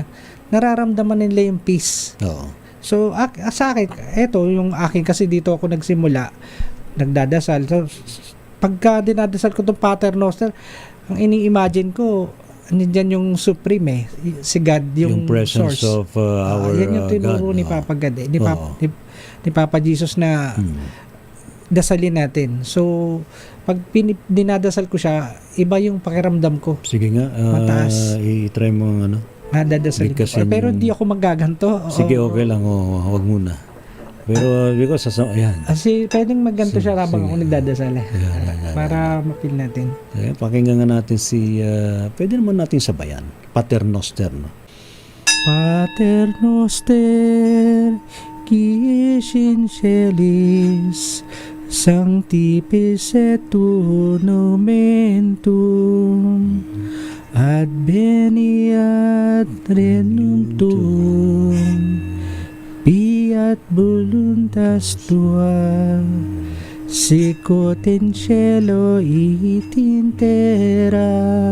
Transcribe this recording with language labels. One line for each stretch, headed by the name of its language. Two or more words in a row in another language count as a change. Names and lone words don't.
Filipino: Nararamdaman nila yung peace. Oo. So, sa akin, eto, yung akin kasi dito ako nagsimula, nagdadasal. So, pagka dinadasal ko itong
Latin: Pater Noster,
Filipino: ang ini-imagine ko, nandiyan yung Supreme si God, yung
English: presence source. of our
Filipino: yan yung tinuro
English: God.
Filipino: ni Papa God, ni Papa Jesus na dasalin natin. So, pag dinadasal ko siya, iba yung pakiramdam ko. Sige nga, Mataas. i-try mo Dadasalin ko. Bigkasin Pero yung- di ako magaganto. Sige, okay lang. Huwag muna. Pero because ayan. Kasi pwedeng magganto siya habang sige. ako nagdadasal. Yan. Para mapil natin. Ayan, pakinggan nga natin pwede naman natin sabayan.
Latin: Pater Noster,
Filipino: no?
Latin: Pater Noster, qui es in celis, sanctificetur tu nomen tuum, adveniat regnum tuum, fiat voluntas tua, sicut in cielo et in terra.